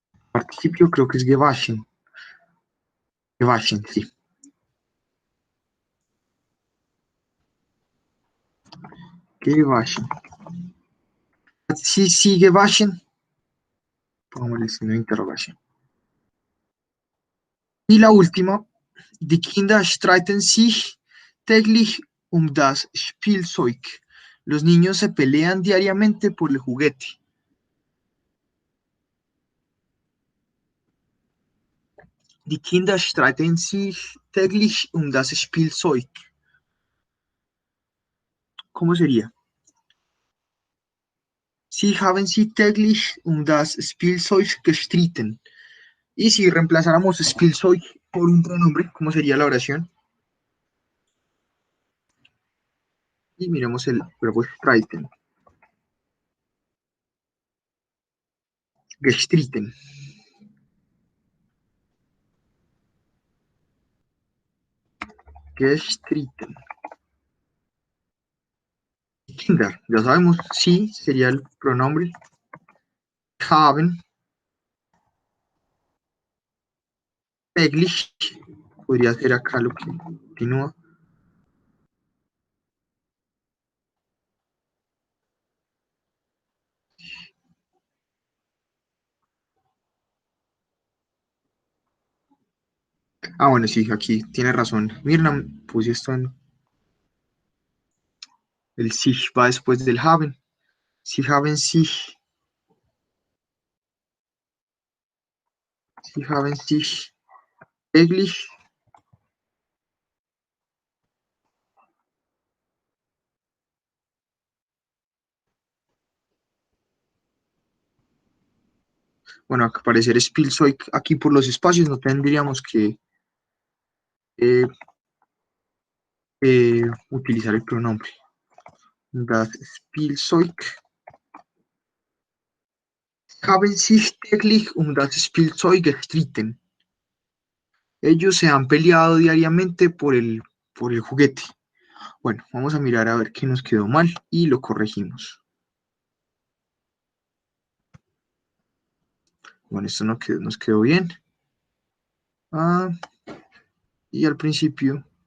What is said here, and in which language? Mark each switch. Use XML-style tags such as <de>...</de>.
<es>Participio creo que es gewaschen. Gewaschen, sí.</es> <de>Gewaschen. Hat sie gewaschen?</de> <es>Pongamos el signo de interrogación. Y la última,</es> <de>die Kinder streiten sich täglich um das Spielzeug.</de> <es>Los niños se pelean diariamente por el juguete.</es> <de>Die Kinder streiten sich täglich um das Spielzeug.</de> <es>¿Cómo sería?</es> <de>Sie haben sich täglich um das Spielzeug gestritten.</de> <es>Y si reemplazáramos Spielzeug por un pronombre, ¿cómo sería la oración? Y miremos el verbo streiten.</es> <de>Gestritten. Gestritten.</de> <es>Kinder, ya sabemos, sí sería el pronombre. Haben, täglich, podría ser acá lo que continúa. Ah, bueno, sí, aquí tiene razón. Mirna, puse esto en el sich va después del haben.</es> <de>Sie haben sich, sie haben sich täglich.</de> <es>Bueno, al parecer Spielzeug aquí por los espacios no tendríamos que eh, utilizar el pronombre.</es> <de>Das Spielzeug haben sich täglich um das Spielzeug gestritten.</de> <es>Ellos se han peleado diariamente por el juguete. Bueno, vamos a mirar a ver qué nos quedó mal y lo corregimos. Bueno, esto no nos quedó bien. Ah, y al principio.</es>